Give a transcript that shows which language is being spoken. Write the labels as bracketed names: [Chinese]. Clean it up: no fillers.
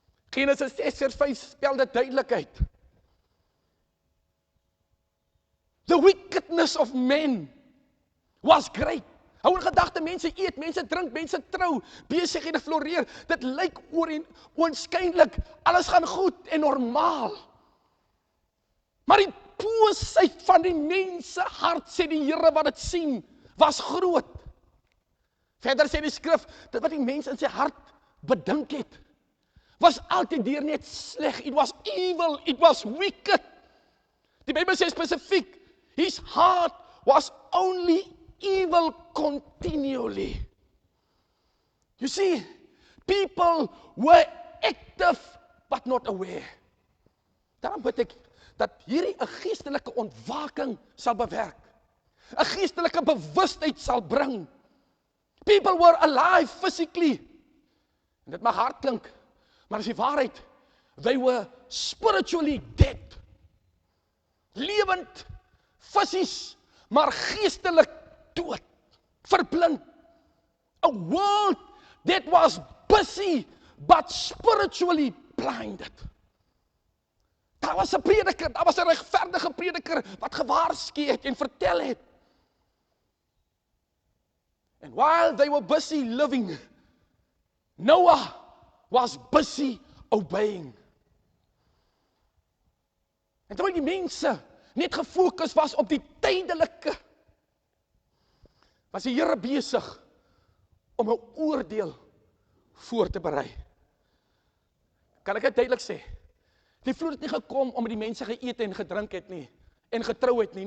[Afrikaans] Genesis 6 vers 5 spel dit duidelik uit. [English] The wickedness of men was great. [Afrikaans] Hou in gedagte, mense eet, mense drink, mense trou, besighede floreer. Dit lyk oënskynlik, alles gaan goed en normaal. Maar die boosheid van die mense hart, sê die Here wat dit sien, was groot. Verder sê die skrif, dit wat die mens in sy hart bedink het, was altyd deur net sleg. [English] It was evil, it was wicked. [Afrikaans] Die Bybel sê spesifiek, [English] his heart was only evil continually. You see, people were active but not aware. [Afrikaans] Daarom bid ek dat hierdie 'n geestelike ontwaking sal bewerk. 'n Geestelike bewustheid sal bring. [English] People were alive physically. [Afrikaans] En dit mag hard klink, maar dis die waarheid. [English] They were spiritually dead. [Afrikaans] Lewend, fisies, maar geestelik dood, verblind. [English] A world that was busy but spiritually blinded. [Afrikaans] Daar was 'n prediker, daar was 'n regverdige prediker wat gewaarsku het en vertel het. [English] And while they were busy living, Noah was busy obeying. [Afrikaans] En terwyl die mense net gefokus was op die tydelike, was die Here besig om 'n oordeel voor te berei. Kan ek dit duidelik sê? Die vloed het nie gekom omdat die mense geëet en gedrink het nie, en getrou het nie.